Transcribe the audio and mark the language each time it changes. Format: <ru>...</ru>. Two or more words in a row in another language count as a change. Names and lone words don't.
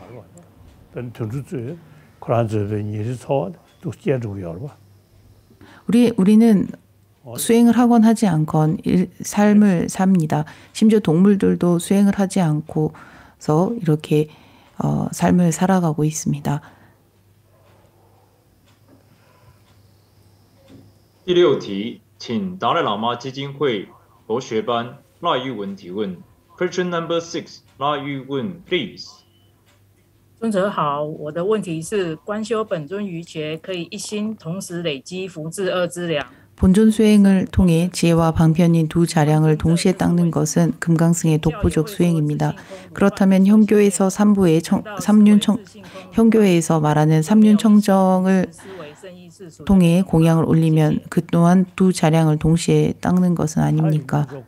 <ko>우리는 수행을 하건 하지 않건 삶을 삽니다. 심지어 동물들도 수행을 하지 않고서 이렇게 삶을 살아가고 있습니다.</ko> <zh>第六题，请达赖喇嘛基金会佛学班赖玉文提问。</zh> <en>Question number 6，赖玉文 ，please。</en> <zh>尊者好，我的问题是：观修本尊瑜伽可以一心同时累积福智二资粮。</zh> <ko>본존 수행을 통해 지혜와 방편인 두 자량을 동시에 닦는 것은 금강승의 독보적 수행입니다. 그렇다면 현교에서 현교에서 말하는 삼륜청정을 통해 공양을 올리면 그 또한 두 자량을 동시에 닦는 것은 아닙니까?</ko>